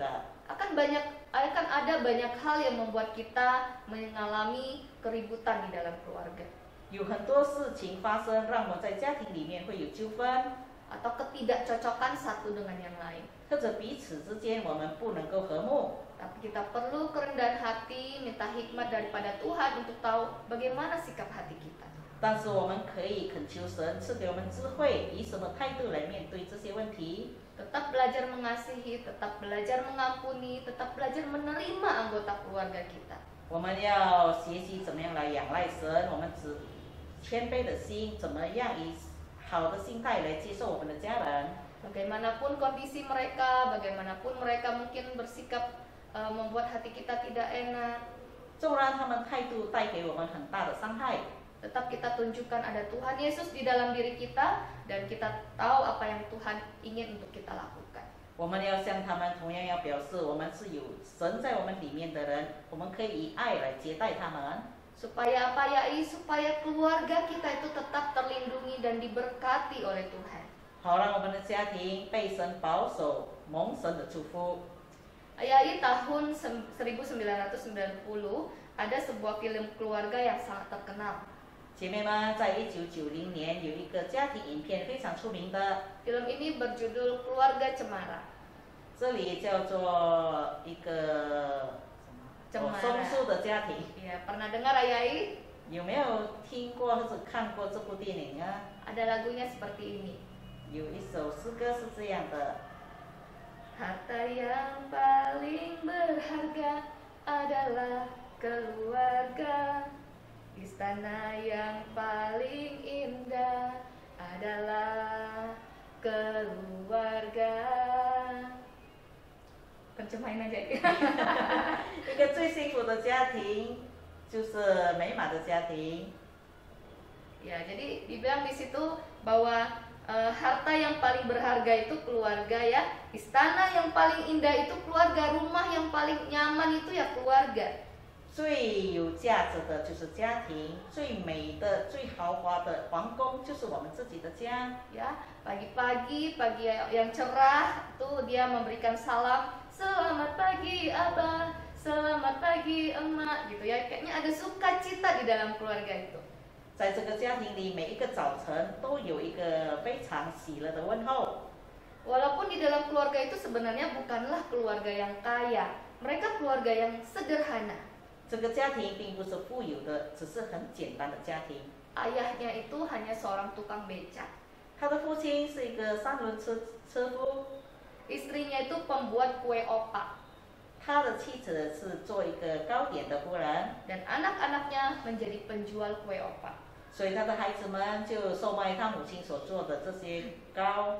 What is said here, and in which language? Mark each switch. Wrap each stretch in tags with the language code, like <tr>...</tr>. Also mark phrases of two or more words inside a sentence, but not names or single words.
<id>Akan ada banyak hal yang membuat kita mengalami keributan di dalam keluarga.</id> <zh>有很多事情发生，让我们在家庭里面会有纠纷，</zh> <id>Atau ketidakcocokan satu dengan yang lain.</id> <zh>或者彼此之间我们不能够和睦。</zh> <id>Tapi kita perlu kerendahan hati, minta hikmat daripada Tuhan untuk tahu bagaimana sikap hati kita.</id> <zh>但是我们可以恳求神赐给我们智慧，以什么态度来面对这些问题。</zh> <id>Tetap belajar mengasihi, tetap belajar mengampuni, tetap belajar menerima anggota keluarga kita.</id> <zh>我们要学习怎么样来仰赖神，我们只谦卑的心，怎么样以好的心态来接受我们的家人。</zh> <id>Bagaimanapun kondisi mereka, bagaimanapun mereka mungkin bersikap membuat hati kita tidak enak,</id> <zh>纵然他们态度带给我们很大的伤害，</zh> <id>tetap kita tunjukkan ada Tuhan Yesus di dalam diri kita dan kita tahu apa yang Tuhan ingin untuk kita lakukan.</id> <zh>我们要向他们同样要表示，我们是有神在我们里面的人，我们可以以爱来接待他们。</zh> <id>Supaya apa ya? Supaya keluarga kita itu tetap terlindungi dan diberkati oleh Tuhan.</id> <zh>好让我们的家庭被神保守，蒙神的祝福。</zh> <id>Ayai tahun 1990 ada sebuah film keluarga yang sangat terkenal.</id> <zh>姐妹们，在1990年有一个家庭影片非常出名的，</zh> <id>Film ini berjudul Keluarga Cemara.</id> <zh>这里叫做一个松树的家庭。</zh> <id>Ya, pernah dengar Ayai?</id> <zh>有没有听过或者看过这部电影啊？</zh> <id>Ada lagunya seperti ini.</id> <zh>有一首诗歌是这样的。</zh> <id>Harta yang paling berharga adalah keluarga. Istana yang paling indah adalah keluarga. Pencemain aja.</id> <zh>一个最幸福的家庭就是美满的家庭。</zh> <id>Ya, jadi dibilang di situ bahwa harta yang paling berharga itu keluarga ya, istana yang paling indah itu keluarga, rumah yang paling nyaman itu ya keluarga.</id> <zh>最有价值的就是家庭，最美的、最豪华的皇宫就是我们自己的家。</zh> <id>Ya, pagi-pagi yang cerah tuh dia memberikan salam, selamat pagi abah, selamat pagi emak, gitu ya. Kayaknya ada sukacita di dalam keluarga itu.</id> <zh>在这个家庭里，每一个早晨都有一个非常喜乐的问候。</zh> <id>Walaupun di dalam keluarga itu sebenarnya bukanlah keluarga yang kaya, mereka keluarga yang sederhana.</id> <zh>这个家庭并不是富有的，只是很简单的家庭。</zh> <id>Ayahnya itu hanya seorang tukang becak.</id> <zh>他的父亲是一个三轮车夫，</zh> <id>Istrinya itu pembuat kue opak.</id> <zh>他的妻子是做一个糕点的夫人，</zh> <id>Dan anak-anaknya menjadi penjual kue opak.</id> <zh>所以他的孩子们就售卖他母亲所做的这些糕。</zh>